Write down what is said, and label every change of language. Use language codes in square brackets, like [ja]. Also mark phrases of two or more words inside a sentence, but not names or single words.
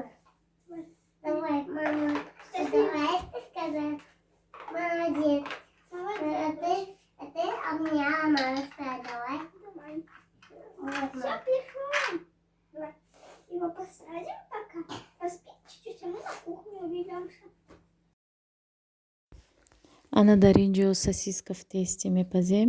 [ru] Давай, мама. Давай ты сказала. Молодец. А ты обняла маму. Давай. Давай. Все, пришло. Давай. Его посадим пока. Поспит чуть-чуть, а мы на кухню увидимся. [tg] ана дар ин ҷо [ru] сосиска в тесте [tg] мепазем.